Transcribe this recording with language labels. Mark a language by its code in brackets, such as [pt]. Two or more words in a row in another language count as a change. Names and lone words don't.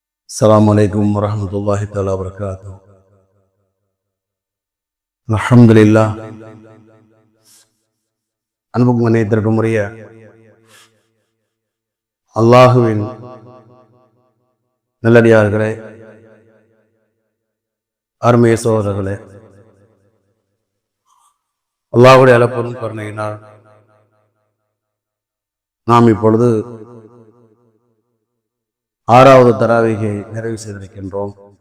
[ar] السلام عليكم ورحمة الله تعالى وبركاته. الحمد لله. [ta] அன்புக்கும் மன்னித்திற்கும் உரிய அல்லாஹுவின் நல்லடியார்களே, அருமைய சோதரர்களே, அல்லாஹுடைய அளப்பெரும் கருணையினால் நாம் இப்பொழுது 6வது தராவீகை நிறைவு செய்திருக்கின்றோம்.